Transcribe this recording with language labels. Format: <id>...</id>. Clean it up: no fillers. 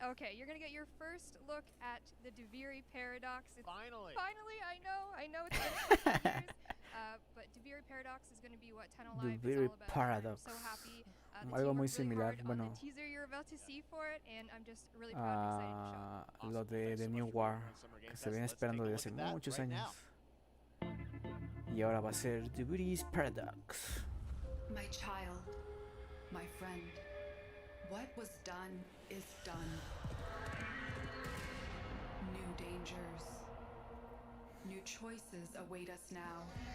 <en>Okay, you're going to get your first look at the Deviri Paradox. Finally! Finally, I know it's been 20 years. But Deviri Paradox is going to be what Tenno Live is all about. Paradox. I'm so happy.</en> <es>Algo muy similar, bueno,</es> <en>the teaser you're about to see for it, and I'm just really proud and excited to show.</en> <es>lo de The New War, que se viene esperando desde hace muchos años. Y ahora va a ser Deviri's Paradox.</es> <en>My child, my friend, what was done is done. New dangers, new choices await us now.</en>